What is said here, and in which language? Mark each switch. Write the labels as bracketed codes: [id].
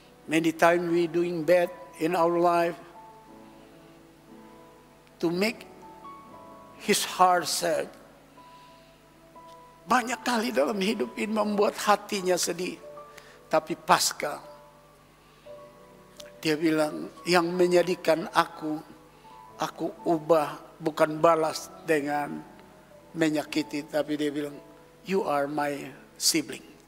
[en] Many times we doing bad in our life to make his heart sad. [id] Banyak kali dalam hidup ini membuat hatinya sedih. Tapi Paskah, dia bilang, yang menjadikan aku ubah bukan balas dengan menyakiti. Tapi dia bilang, [en] you are my sibling.